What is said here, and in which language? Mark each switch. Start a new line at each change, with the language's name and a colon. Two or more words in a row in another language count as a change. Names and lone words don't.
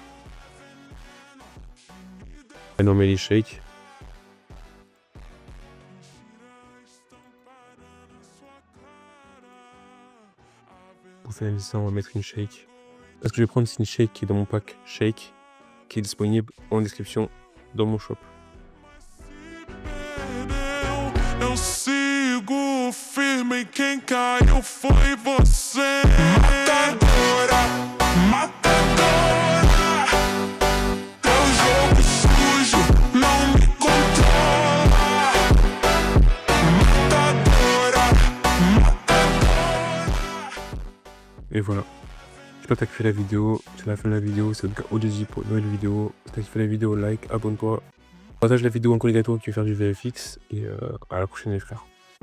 French: Maintenant on met les shakes. Pour faire ça, on va mettre une shake. Ce que je vais prendre, c'est une shake qui est dans mon pack shake, qui est disponible en description dans mon shop.
Portuguese: Eu sigo firme, quem caiu foi você. Matadora, matadora. Teu jogo sujo não me controla. Matadora, matadora.
French: Et voilà. J'espère que t'as kiffé la vidéo. C'est la fin de la vidéo. C'est le cas ODJ pour une nouvelle vidéo. Si t'as kiffé la vidéo, like, abonne-toi. Partage la vidéo en collègue à toi qui veut faire du VFX. Et à la prochaine les frères.